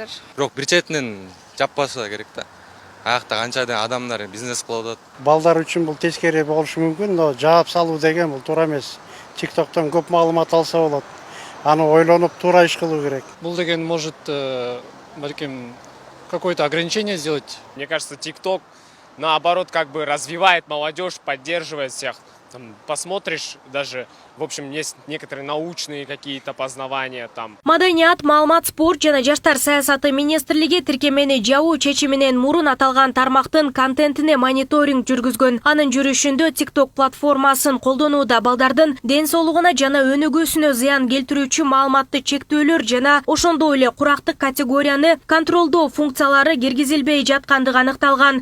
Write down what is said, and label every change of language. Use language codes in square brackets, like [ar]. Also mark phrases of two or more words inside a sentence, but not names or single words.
[ky] Бирок бир четинен жаппаса керек да. Аякта канча адамдар бизнес кылып атат. Балдар үчүн бул тескери болушу мүмкүн, но жаап салуу деген бул туура эмес. TikToктон көп маалымат алса болот. Аны ойлонуп туура иш кылуу керек. Бул деген [ru] может балким какое-то ограничение сделать. Мне кажется, TikTok наоборот как бы развивает молодежь, поддерживает всех. Там, посмотришь, даже, в общем, есть некоторые научные какие-то познавания там. [ky] Маданият, маалымат, спорт жана жаштар саясаты министрлиги тиркемени жабуу чечиминен мурун аталган тармактын контентине мониторинг жүргүзгөн. Анын жүрүшүндө TikTok платформасын колдонууда балдардын ден соолугуна жана өнүгүүсүнө зыян келтирүүчү маалыматты чектөөлөр жана ошондой эле курактык категорияны контролдоо функциялары киргизилбей жаткандыгы аныкталган.